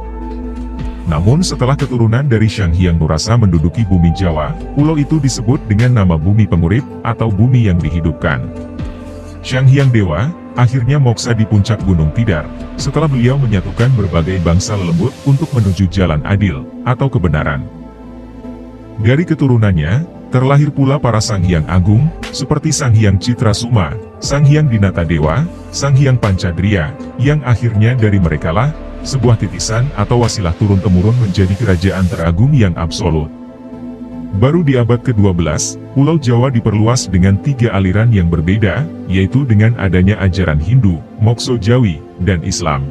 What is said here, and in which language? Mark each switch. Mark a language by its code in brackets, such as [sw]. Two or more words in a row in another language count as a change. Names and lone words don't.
[id] Namun setelah keturunan dari Sang Hyang Nurasa menduduki bumi Jawa, pulau itu disebut dengan nama Bumi Pengurip, atau bumi yang dihidupkan. Sang Hyang Dewa, akhirnya moksa di puncak Gunung Tidar, setelah beliau menyatukan berbagai bangsa lembut untuk menuju jalan adil, atau kebenaran. Dari keturunannya, terlahir pula para Sang Hyang Agung, seperti Sang Hyang Citrasuma, Sang Hyang Dinata Dewa, Sang Hyang Pancadria, yang akhirnya dari merekalah, sebuah titisan atau wasilah turun-temurun menjadi kerajaan teragung yang absolut. Baru di abad ke-12, Pulau Jawa diperluas dengan 3 aliran yang berbeda, yaitu dengan adanya ajaran Hindu, Mokso Jawi, dan Islam.